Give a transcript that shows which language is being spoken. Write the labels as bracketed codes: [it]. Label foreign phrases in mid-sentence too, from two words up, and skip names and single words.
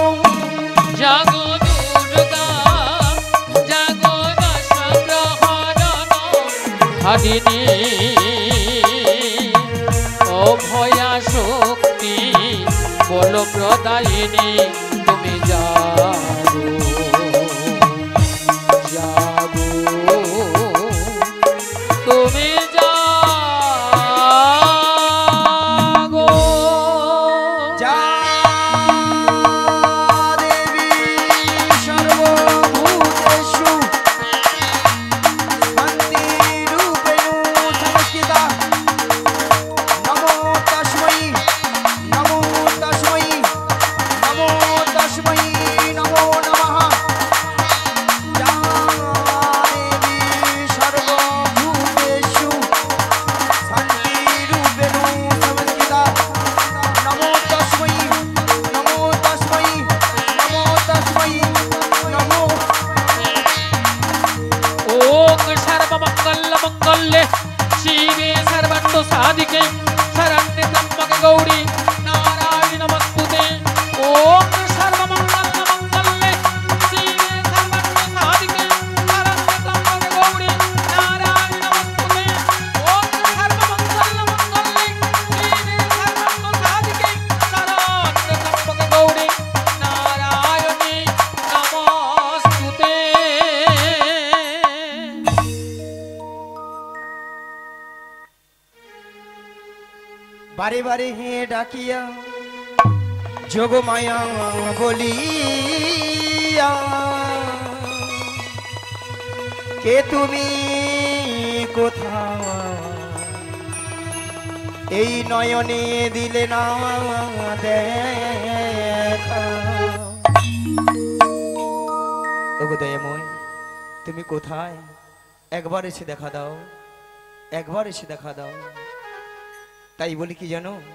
[bn] জাগো দুর্গা জাগো দশ প্রহরণ ধারিণী অভয়া শক্তি বল প্রদায়িনী তুমি জাগো জাগো তুমি জাগো [sa] যা দেবী সর্বভূতেষু শান্তিরূপেণ সংস্থিতা নমো তস্मै নমো তস্मै নমো তস্मै নমো নমঃ যা দেবী সর্বভূতেষু শান্তিরূপেণ সংস্থিতা নমো তস্मै নমো তস্मै নমো তস্मै নমো ओम सर्वमंगल मंगल्ये शिवे सर्वार्थ साधिके शरण्ये त्र्यंबके गौरी नारायणि नमस्तुते ओम सर्वमंगल मंगल्ये शिवे सर्वार्थ साधिके शरण्ये त्र्यंबके गौरी नारायणि नमस्तुते ओम सर्वमंगल मंगल्ये शिवे सर्वार्थ साधिके शरण्ये त्र्यंबके गौरी नारायणि नमस्तुते [bn] বারে বারে হে ডাকিয়া যোগ মায়া বলিয়া কে তুমি কোথায় এই নয়নে দিলে না দেখা ওগো দয়াময় তুমি কোথায় একবার এসে দেখা দাও একবার এসে দেখা দাও তাই বলি কি জানো